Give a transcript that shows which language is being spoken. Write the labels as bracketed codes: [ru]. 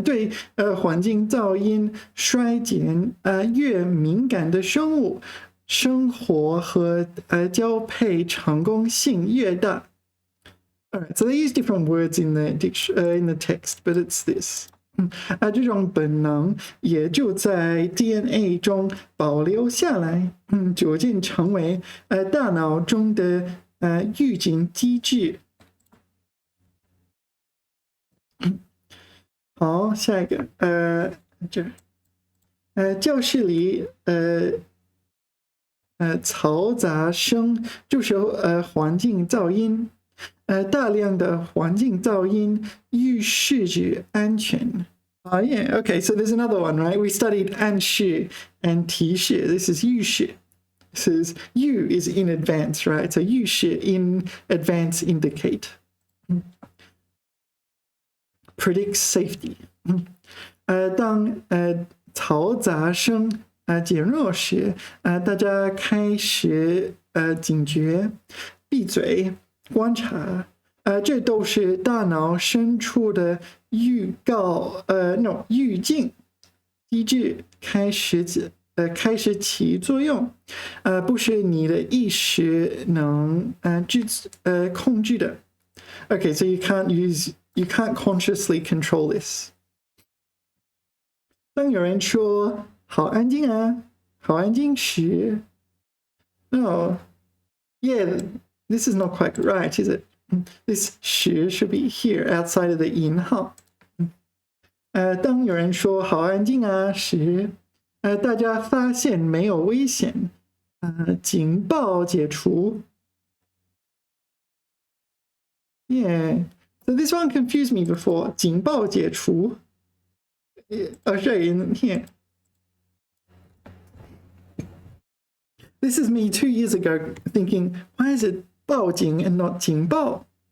[zh] 对环境噪音衰减越敏感的生物。生活和交配成功性越大。 [en] Alright, so they use different words in the text, but it's this. [zh] 这种本能也就在 DNA 中保留下来，逐渐成为大脑中的预警机制。好，下一个，教室里嘈杂声就是环境噪音，大量的环境噪音预示着安全。 [en] Yeah, okay, so there's another one, right? We studied 暗示 and 提示. This is 预示. This is you is in advance, right? So 预示 in advance indicate. Predicts safety. [zh] 当嘈杂声减弱时，大家开始警觉，闭嘴，观察，这都是大脑深处的预警机制开始起作用，不是你的意识能控制的。 [en] Okay, so you can't consciously control this. [zh] 当有人说好安静啊，好安静时 [en] ，no, yeah, this is not quite right, is it? This 时 should be here outside of the 引号。 [zh] 当有人说好安静啊时，大家发现没有危险，警报解除。 [en] Yeah, so this one confused me before. [zh] 警报解除。 [en] I'll show you in here. This is me 2 years ago thinking, why is it 报警 and not 警报?